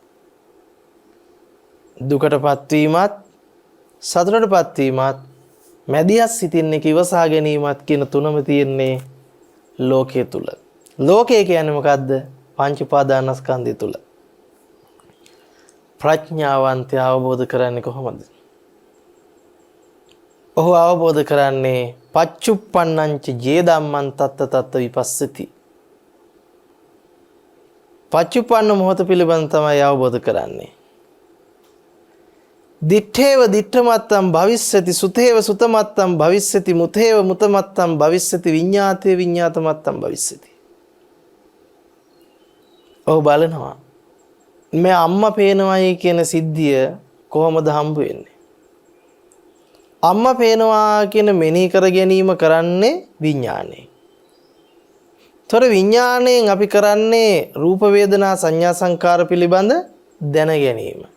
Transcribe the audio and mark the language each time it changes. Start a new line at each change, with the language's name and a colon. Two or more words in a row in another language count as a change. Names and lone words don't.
Sinhala: දුකටපත් වීමත්, සතුටටපත් වීමත්, මැදිහත් සිටින්නේ කිවසා ගැනීමත් කියන තුනම තියෙන්නේ ලෝකයේ තුල. ලෝකය කියන්නේ මොකද්ද? පංච උපාදානස්කන්ධය තුල. ප්‍රඥාවන්තයා අවබෝධ කරන්නේ කොහොමද? ඔහු අවබෝධ කරන්නේ
Pali: පච්චුප්පන්නංච ජේ ධම්මං තත්ත තත්ත විපස්සති.
Sinhala: පච්චුප්පන්න මොහොත පිළිබඳ තමයි අවබෝධ කරන්නේ.
Pali: දිත්තේව දිත්තමත්තම් භවිස්සති, සුතේව සුතමත්තම් භවිස්සති, මුතේව මුතමත්තම් භවිස්සති, විඤ්ඤාතේ විඤ්ඤාතමත්තම් භවිස්සති.
Sinhala: ඔහු බලනවා මේ අම්මා පේනවායි කියන සිද්ධිය කොහොමද හම්බ වෙන්නේ? අම්මා පේනවා කියන මෙනෙහි කර ගැනීම කරන්නේ විඥානේ. තොර විඥාණයෙන් අපි කරන්නේ රූප වේදනා සංඥා සංකාර පිළිබඳ දැන ගැනීම.